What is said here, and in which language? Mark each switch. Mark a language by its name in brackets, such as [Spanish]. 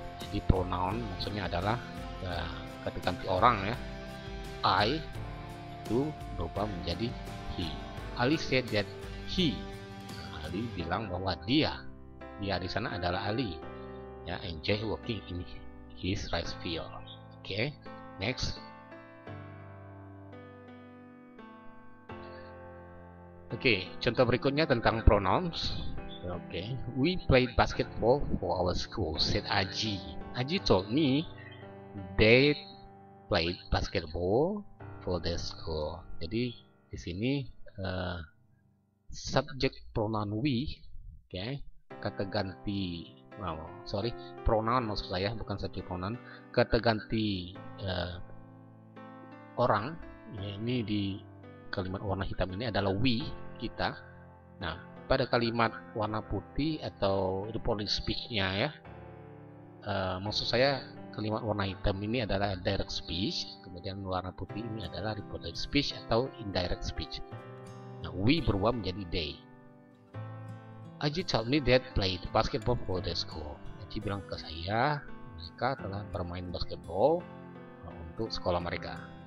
[Indonesian] Jadi pronoun maksudnya adalah kata ganti orang ya. I itu berubah menjadi he. [English] Ali said that he. [Indonesian] Ali bilang bahwa dia di sana adalah Ali. [English] Ya, enjoy working in his rice field. Okay, next. [Indonesian] Oke, contoh berikutnya tentang pronouns. [English] Oke, we played basketball for our school, said Aji. Aji told me they played basketball for their school. [Indonesian] Jadi di sini subjek pronoun we, oke, kata ganti, pronoun maksud saya, bukan subjek pronoun, kata ganti orang. Ya, ini di kalimat warna hitam ini adalah we, kita. Nah, pada kalimat warna putih atau reported speech-nya ya, maksud saya kalimat warna hitam ini adalah direct speech, kemudian warna putih ini adalah reported speech atau indirect speech. Nah, we berubah menjadi they. [English] Aji told me that played basketball for the school. [Indonesian] Aji bilang ke saya mereka telah bermain basketball untuk sekolah mereka.